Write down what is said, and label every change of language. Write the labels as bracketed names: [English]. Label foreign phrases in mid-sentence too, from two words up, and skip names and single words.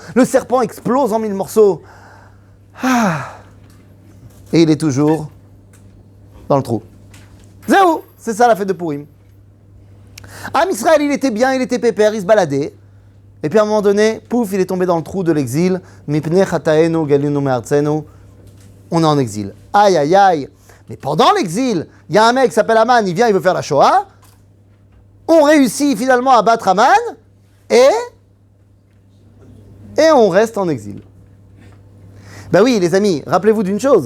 [French] Le serpent explose en 1000 morceaux. Ah. Et il est toujours dans le trou. Zéro. C'est ça la fête de Purim. Am Israël, il était bien, il était pépère, il se baladait. Et puis à un moment donné, pouf, il est tombé dans le trou de l'exil. [Hebrew] מפני חטאינו גלינו מארצנו. [French] On est en exil. Aïe, aïe, aïe. Mais pendant l'exil, il y a un mec qui s'appelle Aman, il vient, il veut faire la Shoah. On réussit finalement à battre Aman. Et on reste en exil. Ben oui, les amis, rappelez-vous d'une chose.